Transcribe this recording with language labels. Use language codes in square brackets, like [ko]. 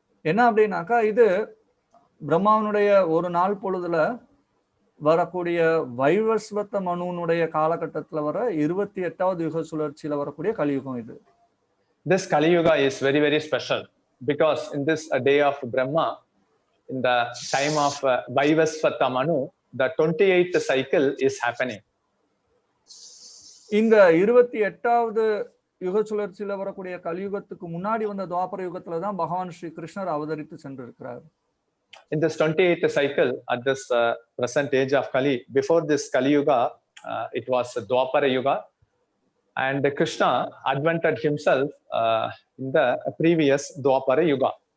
[ta] என்ன அப்படின்னாக்கா, இது பிரம்மாவனுடைய ஒரு நாள் பொழுதுல வரக்கூடிய வைவஸ்வத மனுனுடைய காலகட்டத்துல வர 28வது யுக சுழற்சியில வரக்கூடிய கலியுகம் இது. [en] This Kali Yuga is very, very special because in this day of Brahma, in the time of Vaivasvata Manu, the 28th cycle is happening. [ta] இந்த 28வது யுக சுழற்சியில வரக்கூடிய கலியுகத்துக்கு முன்னாடி வந்த துவாபர யுகத்துல தான் பகவான் ஸ்ரீ கிருஷ்ணர் அவதரித்து சென்றிருக்கிறார். [en] In this 28th cycle, at this present age of Kali, before this Kali Yuga, it was Dwapara Yuga, and Krishna advented himself in the previous Dwapara Yuga.